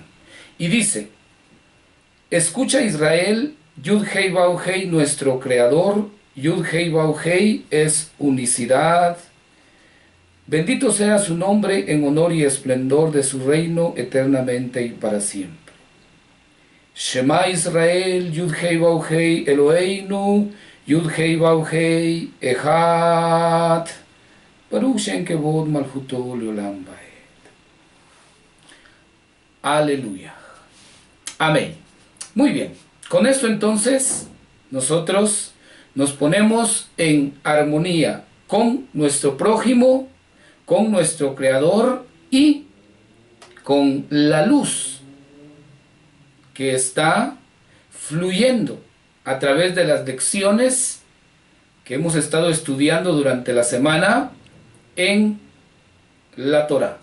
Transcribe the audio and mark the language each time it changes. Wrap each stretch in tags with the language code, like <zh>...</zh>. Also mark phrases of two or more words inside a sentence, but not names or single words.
<es>Y dice: escucha Israel, Yud Hei Vau Hei, nuestro Creador. Yud Hei Vau Hei es unicidad. Bendito sea su nombre en honor y esplendor de su reino eternamente y para siempre.</es> <he>שמע ישראל, יוד הא ואו הא, אלוהינו, יוד הא ואו הא, אחד, ברוך שם כבוד מלכותו לעולם ועד.</he> <es>Aleluya. Amén. Muy bien. Con esto entonces nosotros nos ponemos en armonía con nuestro prójimo, con nuestro Creador y con la luz que está fluyendo a través de las lecciones que hemos estado estudiando durante la semana en la Torá.</es>